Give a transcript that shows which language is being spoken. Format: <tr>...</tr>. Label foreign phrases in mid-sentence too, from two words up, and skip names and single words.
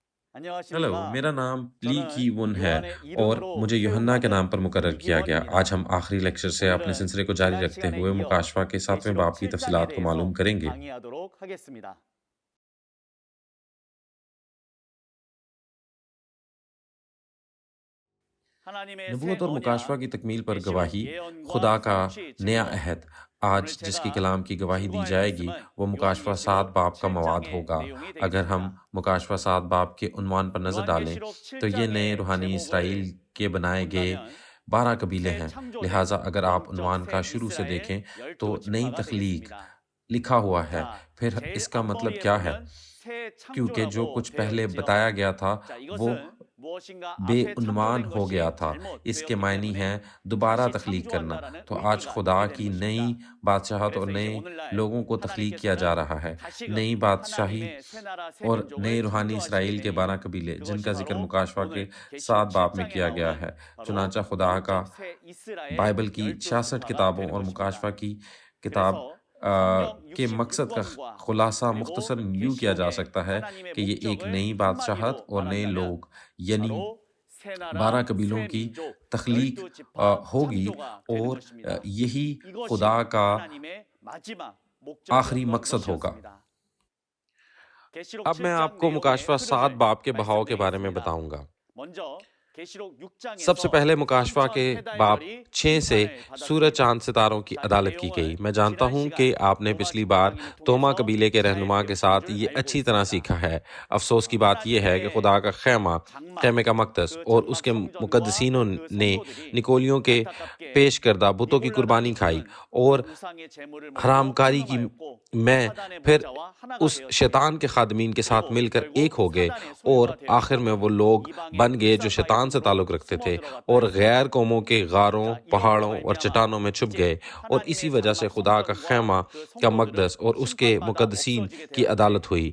<ur>हेलो,</ur> <ko>안녕하십니까?</ko> <ur>میرا نام لی کی</ur> <ko>저는</ko> <ur>وون ہے</ur> <ko>요한의</ko> <ur>और</ur> <ko>이름으로</ko> <ur>मुझे</ur> <ko>새롭게</ko> <ur>یوحنا کے</ur> <ko>만든</ko> <ur>نام پر مقرر کیا گیا۔ آج</ur> <ko>이기원입니다.</ko> <ur>ہم آخری لیکچر سے اپنے</ur> <ko>오늘은</ko> <ur>سلسلے کو جاری</ur> <ko>지난</ko> <ur>रखते</ur> <ko>시간에</ko> <ur>हुए</ur> <ko>이어</ko> <ur>مکاشفہ کے 7ویں</ur> <ko>계시록</ko> <ur>باب کی</ur> <ko>7장에</ko> <ur>تفصیلات کو معلوم</ur> <ko>대해서</ko> <ur>करेंगे।</ur> <ko>강의하도록 하겠습니다. 하나님의 새</ko> <ur>نبوت اور مکاشفہ</ur> <ko>언약,</ko> <ur>کی تکمیل پر</ur> <ko>계시록</ko> <ur>گواہی، خدا</ur> <ko>예언과</ko> <ur>का</ur> <ko>성취</ko> <ur>नया</ur> <ko>증거.</ko> <ur>अहद।</ur> <ko>오늘</ko> <ur>آج جس کے</ur> <ko>제가</ko> <ur>کلام کی گواہی دی</ur> <ko>준비할</ko> <ur>जाएगी</ur> <ko>말씀은</ko> <ur>وہ مکاشفہ 7</ur> <ko>요한계시록</ko> <ur>باب کا مواد</ur> <ko>7장의</ko> <ur>होगा।</ur> <ko>내용이</ko> <ur>اگر ہم</ur> <ko>되겠습니다.</ko> <ur>مکاشفہ 7 باب کے عنوان پر نظر ڈالیں</ur> <ko>요한계시록</ko> <ur>تو یہ نئے</ur> <ko>7장의</ko> <ur>روحانی اسرائیل</ur> <ko>제목을</ko> <ur>کے بنائے گئے</ur> <ko>본다면</ko> <ur>12 قبیلے</ur> <ko>새</ko> <ur>हैं।</ur> <ko>창조된</ko> <ur>لہٰذا اگر آپ</ur> <ko>영적</ko> <ur>عنوان کا</ur> <ko>새</ko> <ur>شروع سے</ur> <ko>이스라엘</ko> <ur>دیکھیں تو</ur> <ko>12지파가</ko> <ur>نئی تخلیق</ur> <ko>되겠습니다.</ko> <ur>لکھا ہوا ہے.</ur> <ko>자,</ko> <ur>फिर</ur> <ko>제일</ko> <ur>اس کا مطلب</ur> <ko>앞머리에</ko> <ur>کیا ہے?</ur> <ko>보면 새</ko> <ur>کیونکہ جو</ur> <ko>창조라고</ko> <ur>कुछ</ur> <ko>되어</ko> <ur>पहले</ur> <ko>있지요.</ko> <ur>بتایا گیا تھا</ur> <ko>자,</ko> <ur>वो</ur> <ko>이것은 무엇인가 앞에</ko> <ur>बेउनवान</ur> <ko>창조된</ko> <ur>ہو گیا</ur> <ko>것이</ko> <ur>تھا۔ اس کے</ur> <ko>잘못되었기</ko> <ur>मायने</ur> <ko>때문에</ko> <ur>ہیں دوبارہ</ur> <ko>다시</ko> <ur>تخلیق کرنا.</ur> <ko>창조한다라는</ko> <ur>تو آج</ur> <ko>의미가</ko> <ur>खुदा</ur> <ko>있게</ko> <ur>की</ur> <ko>되는</ko> <ur>नई</ur> <ko>것입니다.</ko> <ur>بادشاہت اور</ur> <ko>그래서 이제</ko> <ur>नए</ur> <ko>오늘날</ko> <ur>لوگوں کو تخلیق کیا جا</ur> <ko>하나님께서는</ko> <ur>رہا ہے.</ur> <ko>다시금</ko> <ur>نئی بادشاہی</ur> <ko>하나님의 새 나라 새</ko> <ur>اور نئے</ur> <ko>민족을</ko> <ur>روحانی اسرائیل</ur> <ko>창조하시게</ko> <ur>के</ur> <ko>되니</ko> <ur>12 قبیلے</ur> <ko>그것이</ko> <ur>جن کا ذکر</ur> <ko>바로</ko> <ur>مکاشفہ کے</ur> <ko>오늘 계시록</ko> <ur>7 باب میں</ur> <ko>7장에</ko> <ur>کیا گیا</ur> <ko>나오는</ko> <ur>है।</ur> <ko>바로</ko> <ur>چنانچہ خدا کا</ur> <ko>영적 새 이스라엘</ko> <ur>بائبل کی 66</ur> <ko>12지파가</ko> <ur>किताबों</ur> <ko>되는</ko> <ur>और</ur> <ko>것입니다.</ko> <ur>مکاشفہ کی کتاب</ur> <ko>그래서 성경</ko> <ur>کے مقصد کا</ur> <ko>66권과</ko> <ur>खुलासा</ur> <ko>그리고</ko> <ur>مختصر یوں کیا جا</ur> <ko>계시록의</ko> <ur>سکتا ہے</ur> <ko>하나님의</ko> <ur>کہ یہ ایک</ur> <ko>목적을</ko> <ur>نئی بادشاہت</ur> <ko>한마디로</ko> <ur>اور نئے</ur> <ko>말한다면</ko> <ur>لوگ یعنی</ur> <ko>바로 새</ko> <ur>12</ur> <ko>나라</ko> <ur>कबीलों</ur> <ko>새</ko> <ur>की</ur> <ko>민족</ko> <ur>तख्लीक</ur> <ko>12지파</ko> <ur>होगी</ur> <ko>창조가 되는</ko> <ur>और</ur> <ko>것입니다.</ko> <ur>यही</ur> <ko>이것이</ko> <ur>خدا کا</ur> <ko>하나님의 마지막</ko> <ur>आखिरी</ur> <ko>목적이었던</ko> <ur>مقصد ہوگا.</ur> <ko>것이었습니다. 계시록</ko> <ur>اب میں</ur> <ko>7장</ko> <ur>आपको</ur> <ko>내용의</ko> <ur>مکاشفہ 7</ur> <ko>흐름을</ko> <ur>باب کے بہاؤ کے بارے میں</ur> <ko>말씀드리겠습니다.</ko> <ur>बताऊंगा।</ur> <ko>먼저 계시록</ko> <ur>सबसे</ur> <ko>6장에서</ko> <ur>پہلے مکاشفہ کے باب 6 سے سورج چاند ستاروں کی عدالت کی گئی. میں جانتا ہوں کہ آپ نے پچھلی بار توما قبیلے کے رہنما کے ساتھ یہ اچھی طرح سیکھا ہے. افسوس کی بات یہ ہے کہ خدا کا خیمہ، خیمے کا مقدس اور اس کے مقدسینوں نے نکولیوں کے پیش کردہ بتوں کی قربانی کھائی اور حرامکاری کی میں پھر اس شیطان کے خادمین کے ساتھ مل کر ایک ہو گئے اور آخر میں وہ لوگ بن گئے جو شیطان سے تعلق رکھتے تھے اور غیر قوموں کے غاروں، پہاڑوں اور چٹانوں میں چھپ گئے اور اسی وجہ سے خدا کا خیمہ کا مقدس اور اس کے مقدسین کی عدالت ہوئی.</ur>